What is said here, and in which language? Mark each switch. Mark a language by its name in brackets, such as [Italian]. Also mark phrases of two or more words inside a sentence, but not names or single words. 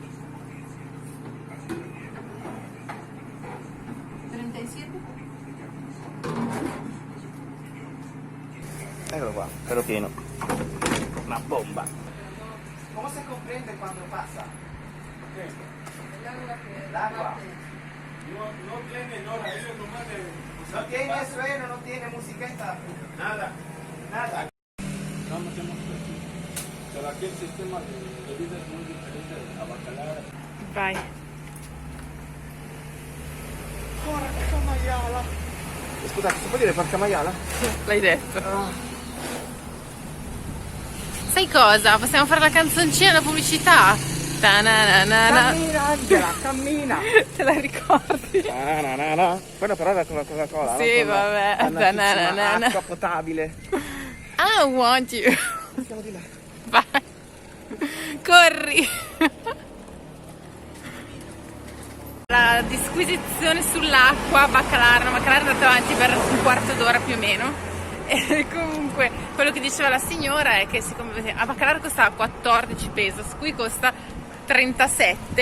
[Italian] 37? Eccolo qua, però pieno. Una bomba. Come si comprende quando passa? L'acqua. [Spanish] No tiene horario, nomás [Italian] Non tiene sueno, non tiene musichetta. [Spanish] nada. Nada. No metemos aquí. Pero aquí el sistema de bebida es muy diferente a Bacalar. [Italian] Vai. Porca maiala. Scusate, si può dire porca maiala? L'hai detto. Sai cosa? Possiamo fare la canzoncina, la pubblicità? Ta-na-na-na-na. Cammina Angela, cammina. Te la ricordi? Na. Quello però era con la Coca-Cola. Sì, no? Con la vabbè. dannatissima Ta-na-na-na. acqua potabile. [English] I want you. [Italian] Siamo di là. Vai. Corri. La disquisizione sull'acqua, Bacalar è andata avanti per un quarto d'ora più o meno. E comunque quello che diceva la signora è che siccome a Bacalar costava 14 pesos, qui costa 37.